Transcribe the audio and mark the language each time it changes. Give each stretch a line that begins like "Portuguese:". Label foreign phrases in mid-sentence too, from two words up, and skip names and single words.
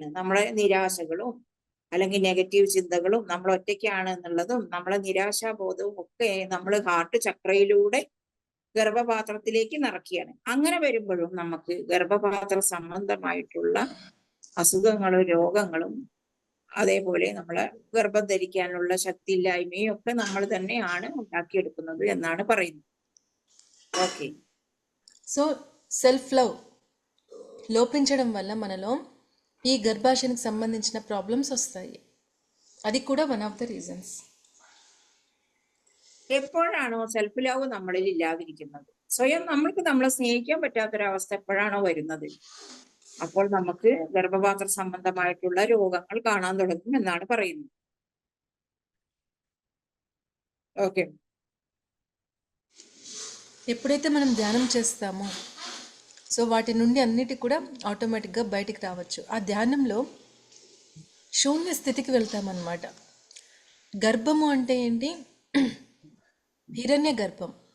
Malayalam: നമ്മളെ നിരാശകളും അല്ലെങ്കിൽ നെഗറ്റീവ് ചിന്തകളും, നമ്മൾ ഒറ്റയ്ക്കാണ് എന്നുള്ളതും നമ്മളെ നിരാശാബോധവും ഒക്കെ നമ്മൾ ഹാർട്ട് ചക്രയിലൂടെ ഗർഭപാത്രത്തിലേക്ക് നിറയ്ക്കുകയാണ്. അങ്ങനെ വരുമ്പോഴും നമുക്ക് ഗർഭപാത്ര സംബന്ധമായിട്ടുള്ള അസുഖങ്ങളും രോഗങ്ങളും അതേപോലെ നമ്മളെ ഗർഭം ധരിക്കാനുള്ള ശക്തിയില്ലായ്മയും ഒക്കെ നമ്മൾ തന്നെയാണ് ഉണ്ടാക്കിയെടുക്കുന്നത് എന്നാണ് പറയുന്നത്.
Telugu: ఓకే. సో
English: self love
Telugu: లోపించడం వల్ల మనలో ఈ గర్భాశయానికి సంబంధించిన ప్రాబ్లమ్స్ వస్తాయి. అది కూడా
English: one of the reasons.
Malayalam: എപ്പോഴാണോ
English: self love
Malayalam: നമ്മളിൽ ഇല്ലാതിരിക്കുന്നത്, സ്വയം നമ്മൾക്ക് നമ്മളെ സ്നേഹിക്കാൻ പറ്റാത്തൊരവസ്ഥ എപ്പോഴാണോ വരുന്നത്, അപ്പോൾ നമുക്ക് ഗർഭപാത്ര സംബന്ധമായിട്ടുള്ള രോഗങ്ങൾ കാണാൻ തുടങ്ങും എന്നാണ് പറയുന്നത്.
Telugu: ఓకే. ఎప్పుడైతే మనం ధ్యానం చేస్తామో సో వాటి నుండి అన్నిటి కూడా ఆటోమేటిక్గా బయటికి రావచ్చు. ఆ ధ్యానంలో శూన్య స్థితికి వెళ్తామన్నమాట. గర్భము అంటే ఏంటి? హిరణ్య గర్భం.